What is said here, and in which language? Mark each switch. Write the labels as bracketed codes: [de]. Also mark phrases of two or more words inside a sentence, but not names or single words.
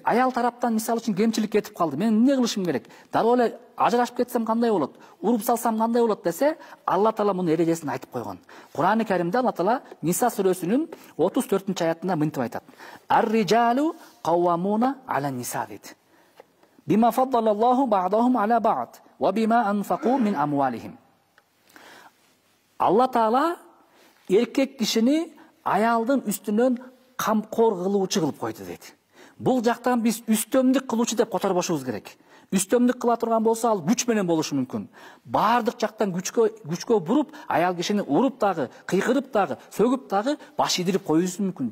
[ky] Аял тараптан мисал үчүн кемчилик кетип калды. Мен эмне кылышым керек? Дароо эле ажырашып кетсем кандай болот? Уруп салсам кандай болот десе, Алла Таала мунун эрежесин айтып койгон. Кур'ан-ы Каримде Алла Таала Ниса сүрөсүнүн 34-аятында мынтип айтат. [ar] الرجال قوامون على النساء дейт. بما فضل الله بعضهم على بعض وبما أنفقوا من أموالهم. [ky] Алла Таала эркек кишини аялдын үстүнөн камкор кылуучу кылып койду дейт. Бул жактан биз үстөмдүк кылуучу деп которбошубуз керек. Үстөмдүк кыла турган болсо ал күч менен болушу мүмкүн. Бардык жактан күчкө буруп, аял кишини уруп дагы, кыйкырып дагы, сөгүп дагы баш идирип коюусу мүмкүн.